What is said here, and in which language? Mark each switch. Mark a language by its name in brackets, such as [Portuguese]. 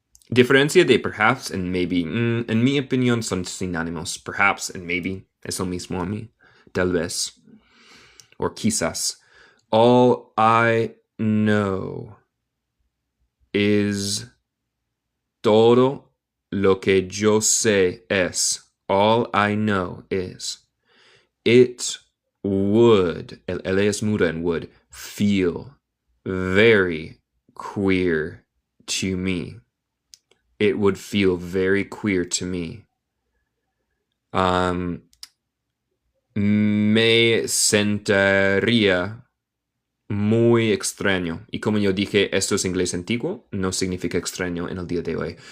[Spanish] Diferencia de perhaps and maybe. En mi opinión son sinónimos. [English] Perhaps and maybe [Spanish] es lo mismo a mí. Tal vez. Or quizás. [English] All I know is [Spanish] todo lo que yo sé es. [English] All I know is. It would, [Spanish] el L es muda en [English] would, feel very queer to me. It would feel very queer to me. [Spanish] Me sentiría muy extraño. Y como yo dije, esto es inglés antiguo, no significa extraño en el día de hoy.